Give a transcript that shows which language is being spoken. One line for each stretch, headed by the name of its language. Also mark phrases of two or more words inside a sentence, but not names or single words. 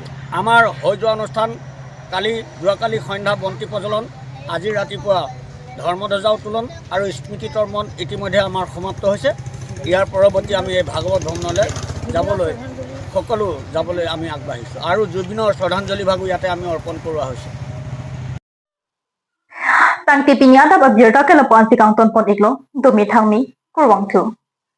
Assamese: আমাৰ হৈ যোৱা অনুষ্ঠান যোৱাকালি সন্ধ্যা বন্তি প্ৰজ্বলন, আজি ৰাতিপুৱা ধৰ্মধ্বজা উত্তোলন আৰু স্মৃতি তৰ্পণ ইতিমধ্যে আমাৰ সমাপ্ত হৈছে। ইয়াৰ পৰৱৰ্তী আমি এই ভাগৱত ভ্ৰমণলৈ যাবলৈ আমি আগবাঢ়িছোঁ আৰু জুবিনৰ শ্ৰদ্ধাঞ্জলি ভাগো ইয়াতে আমি অৰ্পণ কৰোৱা হৈছে।
Karbi: Tangti pinyata ba birta kala pansi kang ton pon iklo dumi thangmi kurwang thu.